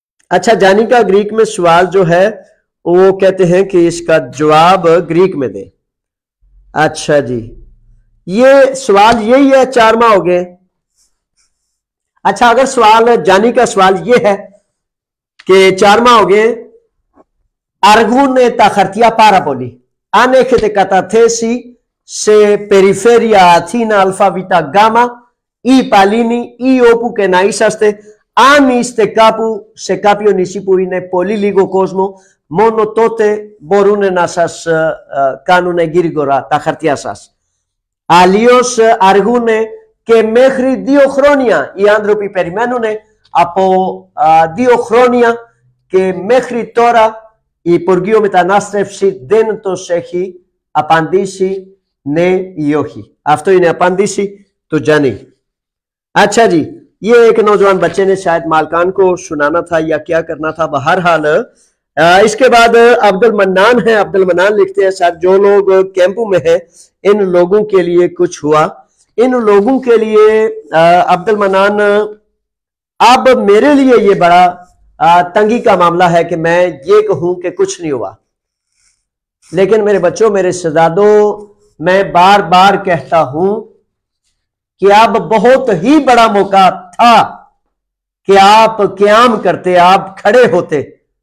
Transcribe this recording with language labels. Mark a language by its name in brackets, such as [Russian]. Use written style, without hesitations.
[Hindi] अच्छा, जानी का ग्रीक में सवाल जो है वो कहते हैं कि इसका जवाब ग्रीक में दे। अच्छा जी, ये सवाल यही है, 4 माह हो गए। अच्छा, अगर सवाल जानी का सवाल ये है कि 4 माह हो गए, [Greek] Argune ta χαρτιά πάρα πολύ. Αν έχετε καταθέσει σε περιφέρεια Αθήνα ΑΒ ή Παλίνη ή όπου και να είσαστε, αν είστε κάπου σε κάποιο νησί που είναι πολύ λίγο κόσμο, μόνο τότε μπορούν να σας κάνουν γρήγορα τα χαρτιά σας. Αλλιώς αργούν και μέχρι 2 χρόνια. Οι άνθρωποι περιμένουν από 2 χρόνια και μέχρι τώρα η Υπουργείο Μετανάστευση δεν τους έχει απαντήσει ναι ή όχι. Αυτό είναι απάντηση του Τζάνι. [Hindi] अच्छा जी, ये एक नौजवान बच्चे ने शायद मालकान को सुनाना था या क्या करना था, बहरहाल इसके बाद अब्दुल मन्नान है। अब्दुल मन्नान लिखते हैं, सर जो लोग कैंपों में हैं इन लोगों के लिए कुछ हुआ? इन लोगों के लिए अब्दुल मन्नान, अब मेरे लिए ये बड़ा तंगी का मामला है कि मैं ये कहूं कि कुछ नहीं हुआ, लेकिन मेरे बच्चों, मेरे शहजादों, मैं बार बार कहता हूं कि अब बहुत ही बड़ा मौका था कि आप क़याम करते, आप खड़े होते।